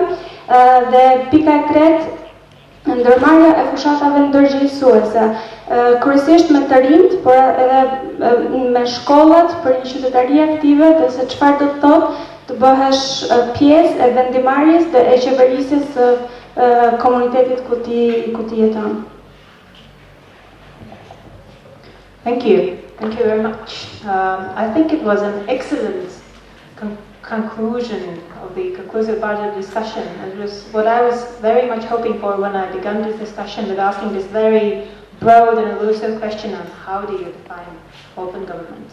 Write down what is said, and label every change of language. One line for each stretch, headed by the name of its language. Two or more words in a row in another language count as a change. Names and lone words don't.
Albanian: Dhe pika e tretë, ndërmarrja e fushatave ndërgjegjësuese, kryesisht me të rinjt, por edhe me shkollat për një qytetari aktive, dhe se çfarë do të thotë të bëhesh pjesë e vendimarrjes dhe e qeverisjes së komunitetit ku ti jeton.
English: Thank you very much. I think it was an excellent conclusion of the conclusive part of the discussion. It was what I was very much hoping for when I began this discussion with asking this very broad and elusive question on how do you define open government.